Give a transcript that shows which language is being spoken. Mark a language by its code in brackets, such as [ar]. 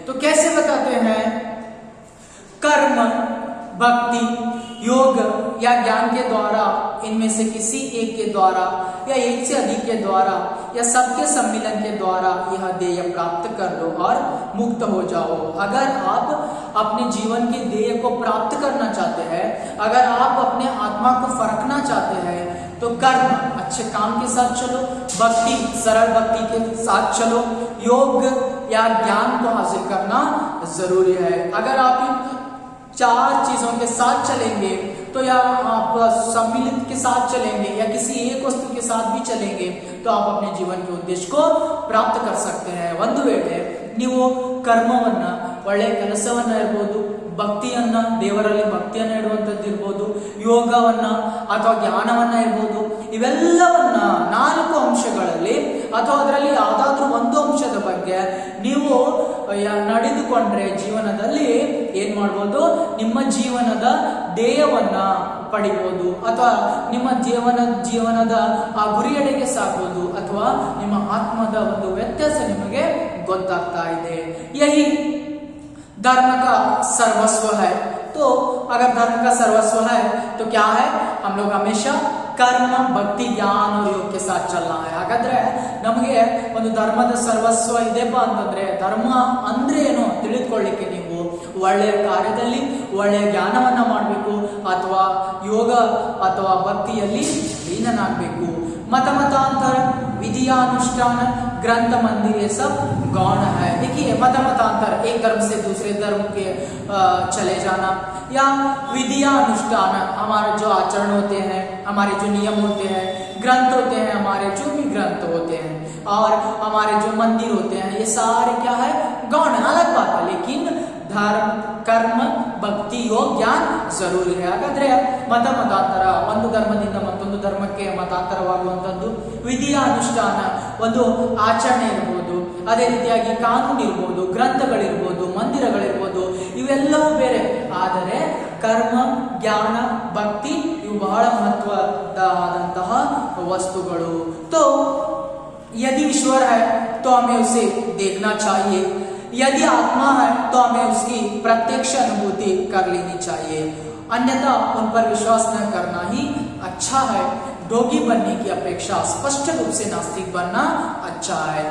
[hi] तो कैसे बताते हैं? कर्म, भक्ति, योग या ज्ञान के द्वारा, इनमें से किसी एक के द्वारा या एक से अधिक के द्वारा या सबके सम्मिलन के द्वारा यह ध्येय प्राप्त कर लो और मुक्त हो जाओ। अगर आप अपने जीवन के ध्येय को प्राप्त करना चाहते हैं, अगर आप अपने आत्मा को फरकना चाहते हैं, तो कर्म अच्छे काम के साथ चलो, भक्ति सरल भक्ति के साथ चलो, योग या ज्ञान को हासिल करना जरूरी है। अगर आप इन 4 चीजों के साथ चलेंगे तो या आप सम्मिलित के साथ चलेंगे या किसी एक वस्तु के साथ भी चलेंगे तो आप अपने जीवन के उद्देश्य को प्राप्त कर सकते हैं। [kn] ಒಂದು ವೇಳೆ ನೀವು ಕರ್ಮವನ್ನ ಒಳ್ಳೆಯ ಕೆಲಸವನ್ನ ಇರಬಹುದು, ಭಕ್ತಿಯನ್ನ ದೇವರಲ್ಲಿ ಭಕ್ತಿಯನ್ನ ಇಡುವಂತದ್ದು ಇರಬಹುದು, ಯೋಗವನ್ನ ಅಥವಾ ಜ್ಞಾನವನ್ನ ಇರಬಹುದು, ಇವೆಲ್ಲವನ್ನ 4 ಅಂಶಗಳಲ್ಲಿ ಅಥವಾ ಅದರಲ್ಲಿ ಯಾವುದಾದ್ರೂ ಒಂದು ಅಂಶದ ಬಗ್ಗೆ ನೀವು ನಡೆದುಕೊಂಡ್ರೆ ಜೀವನದಲ್ಲಿ ಏನ್ ಮಾಡ್ಬೋದು? ನಿಮ್ಮ ಜೀವನದ ಧ್ಯೇಯವನ್ನ ಪಡಿಬಹುದು ಅಥವಾ ನಿಮ್ಮ ಜೀವನದ ಆ ಗುರಿಯೆಡೆಗೆ ಸಾಗಬಹುದು ಅಥವಾ ನಿಮ್ಮ ಆತ್ಮದ ಒಂದು ವ್ಯತ್ಯಾಸ ನಿಮಗೆ ಗೊತ್ತಾಗ್ತಾ ಇದೆ। [hi] यही धर्म का सर्वस्व है। तो अगर धर्म का सर्वस्व है तो क्या है? हम लोग हमेशा कर्म, भक्ति, ज्ञान और योग के साथ चलना है। [kn] ಹಾಗಾದ್ರೆ ನಮಗೆ ಒಂದು ಧರ್ಮದ ಸರ್ವಸ್ವ ಇದೆಪ್ಪ ಅಂತಂದ್ರೆ ಧರ್ಮ ಅಂದ್ರೆ ಏನು ತಿಳಿದುಕೊಳ್ಳಿಕ್ಕೆ ನೀವು ಒಳ್ಳೆಯ ಕಾರ್ಯದಲ್ಲಿ ಒಳ್ಳೆಯ ಜ್ಞಾನವನ್ನ ಮಾಡಬೇಕು ಅಥವಾ ಯೋಗ ಅಥವಾ ಭಕ್ತಿಯಲ್ಲಿ ಲೀನನಾಗಬೇಕು। [hi] मत मतांतर, विधियानुष्ठान, ग्रंथ, मंदिर, ये सब गौण है। देखिए मत मतांतर एक धर्म से दूसरे धर्म के चले जाना, या विधियानुष्ठान हमारे जो आचरण होते हैं, हमारे जो नियम होते हैं, ग्रंथ होते हैं, हमारे जो भी ग्रंथ होते हैं और हमारे जो मंदिर होते हैं, ये सारे क्या है? गौण अलग बात है, लेकिन धर्म, कर्म, ಭಕ್ತಿ, ಯೋಗ, ಜ್ಞಾನ ಜರೂರಿ है। [kn] ಹಾಗಾದ್ರೆ ಮತ ಮತಾಂತರ ಒಂದು ಧರ್ಮದಿಂದ ಮತ್ತೊಂದು ಧರ್ಮಕ್ಕೆ ಮತಾಂತರವಾಗುವಂತದ್ದು, ವಿಧಿಯ ಅನುಷ್ಠಾನ ಒಂದು ಆಚರಣೆ ಇರಬಹುದು, ಅದೇ ರೀತಿಯಾಗಿ ಕಾನೂನು ಇರಬಹುದು, ಗ್ರಂಥಗಳಿರ್ಬೋದು, ಮಂದಿರಗಳಿರ್ಬೋದು, ಇವೆಲ್ಲವೂ ಬೇರೆ। ಆದರೆ ಕರ್ಮ, ಜ್ಞಾನ, ಭಕ್ತಿ ಇವು ಬಹಳ ಮಹತ್ವದಾದಂತಹ ವಸ್ತುಗಳು। [hi] तो यदि ईश्वर है तो हमें उसे देखना चाहिए, यदि आत्मा है तो हमें उसकी प्रत्यक्ष अनुभूति कर लेनी चाहिए, अन्यथा उन पर विश्वास न करना ही अच्छा है। ढोंगी बनने की अपेक्षा स्पष्ट रूप से नास्तिक बनना अच्छा है।